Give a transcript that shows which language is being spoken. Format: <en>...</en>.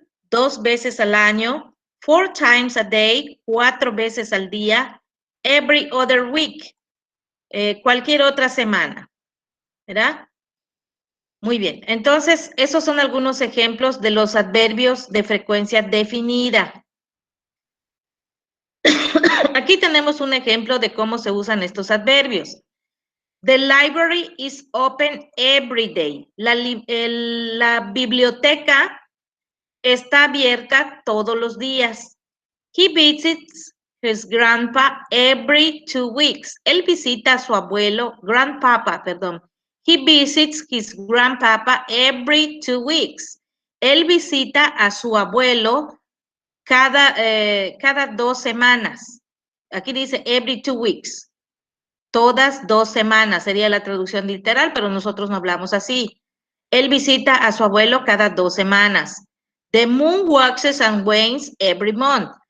<es>2 veces al año,</es> <en>4 times a day,</en> <es>4 veces al día,</es> <en>every other week,</en> <es>cualquier otra semana, ¿verdad? Muy bien, entonces esos son algunos ejemplos de los adverbios de frecuencia definida. Aquí tenemos un ejemplo de cómo se usan estos adverbios.</es> <en>The library is open every day.</en> <es>La biblioteca está abierta todos los días.</es> <en>He visits his grandpa every 2 weeks.</en> <es>Él visita a su abuelo, grandpapa, perdón.</es> <en>He visits his grandpapa every 2 weeks.</en> <es>Él visita a su abuelo cada 2 semanas. Aquí dice</es> <en>every 2 weeks.</en> <es>Todas 2 semanas sería la traducción literal, pero nosotros no hablamos así. Él visita a su abuelo cada 2 semanas.</es> <en>The moon waxes and wanes every month.</en>